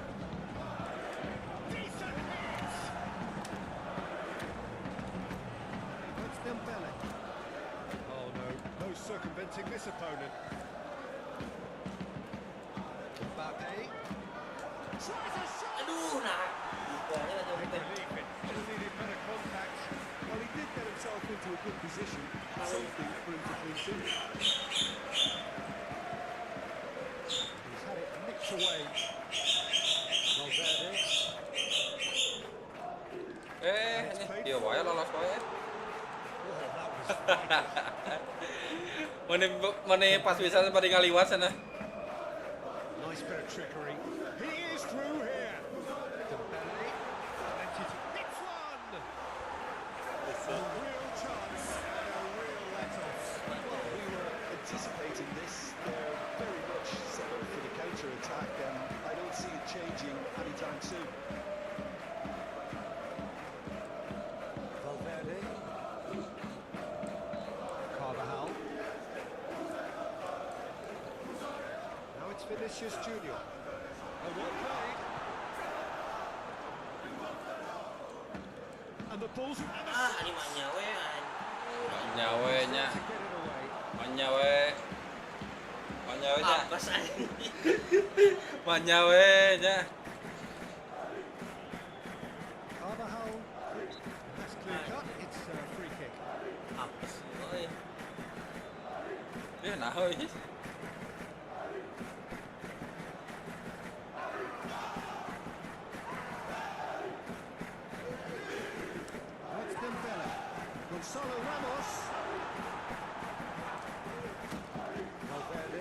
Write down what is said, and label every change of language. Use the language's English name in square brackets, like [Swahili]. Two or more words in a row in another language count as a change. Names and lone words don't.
[English] Decent hit! That's Dembele. Oh no, no circumventing this opponent. Mbappe. Tries a shot! [Indonesian] Aduh, nah. Bolanya nggak jauh [English] Take [Sundanese] teh. [English] relief, it just needed better contact. Well, he did get himself into a good position. Something for him to cling to. He's had it nicked away. Valverde. [Sundanese] Ini dia wae lolos wae. [English] Oh, that was vital. [Sundanese] Mana pas bisa pada ngaliwat sana. [English] Nice bit of trickery. He is through here. Dembele. Plenty to... It's one! A real chance and a real let-off. Well, we were anticipating this. They're very much set up for the counter-attack, and I don't see it changing anytime soon. Valverde. Carvajal. Now it's Vinicius Junior. Oh, well played. And the ball's... [Sundanese] Ah, ini mah nyawe anjing. Nyawe nya, [English] To get it away. [Sundanese] nyawe. Nyawe nya, Apes anjing. nyawe nya. [English] Carvajal. That's clear cut. It's a free kick. [Indonesian] Apes. Oi. [Sundanese] Dia nah euy. [English] That's Dembele. Gonzalo Ramos. Valverde.